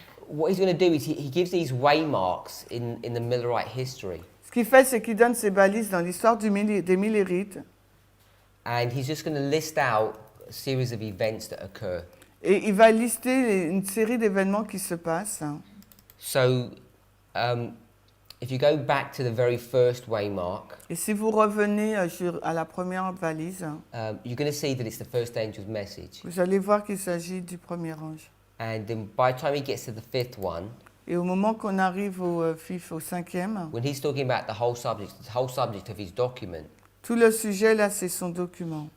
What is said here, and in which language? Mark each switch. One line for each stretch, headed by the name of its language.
English: what he's going to do is he gives these waymarks in the Millerite history,
French: Ce qu'il fait, c'est qu'il donne ses balises dans l'histoire des Millérites.
English: and he's just going to list out a series of events that occur.
French: Et il va lister une série d'événements qui se passent.
English: So, if you go back to the very first waymark,
French: Et si vous revenez à la première valise,
English: you're going to see that it's the first angel's message.
French: vous allez voir qu'il s'agit du premier ange.
English: And then by the time he gets to the fifth one,
French: Et au moment qu'on arrive au cinquième,
English: when he's talking about the whole subject of his document,
French: tout le sujet là, c'est son document,